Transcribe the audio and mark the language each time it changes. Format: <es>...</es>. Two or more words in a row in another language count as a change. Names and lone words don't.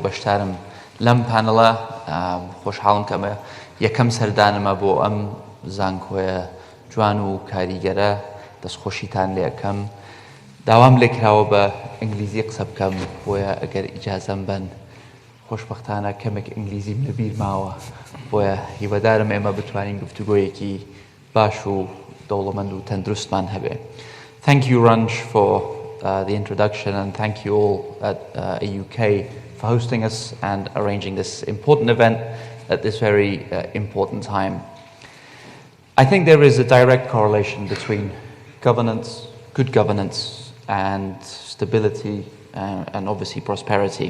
<ckb>بەشدارم لەم پانەڵە خۆشحاڵم کە ئەمە یەکەم سەردانمە بۆ ئەم زانكۆیە جوان و کاریگەرە دەستخۆشیتان لێ ئەەکەم داوام لێ کراوە بە ئینگلیزی قسە بکەم بۆیە ئەگەر ئیجازەم بن خۆشبەختانە کەمێک ئینگلیزیم لەبیر ماوە بۆیە هیوادارم ئێمە بتوانین گفتوگۆیەکی باش و دەوڵەمەند و تەندروستمان هەبێ.</ckb> <en>Thank you, Ranj, for the introduction, and thank you all at AUK for hosting us and arranging this important event at this very important time. I think there is a direct correlation between governance, good governance, and stability and obviously prosperity.</en>